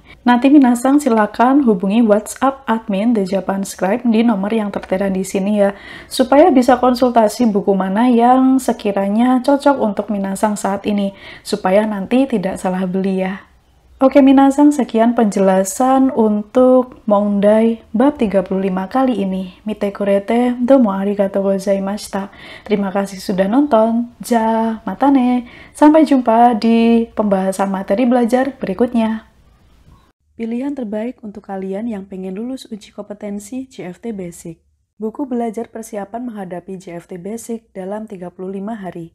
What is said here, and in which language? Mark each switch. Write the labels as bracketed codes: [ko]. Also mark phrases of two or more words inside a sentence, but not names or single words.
[id] Nanti minasan silakan hubungi WhatsApp admin The Japanscribe di nomor yang tertera di sini ya, supaya bisa konsultasi buku mana yang sekiranya cocok untuk minasan saat ini, supaya nanti tidak salah beli ya. Oke minasan, sekian penjelasan untuk Mondai bab 35 kali ini. [ja] 見てくれてどうもありがとうございました. [id] Terima kasih sudah nonton. [ja] じゃ、またね. [id] Sampai jumpa di pembahasan materi belajar berikutnya. Pilihan terbaik untuk kalian yang pengen lulus uji kompetensi JFT Basic. Buku belajar persiapan menghadapi JFT Basic dalam 35 hari.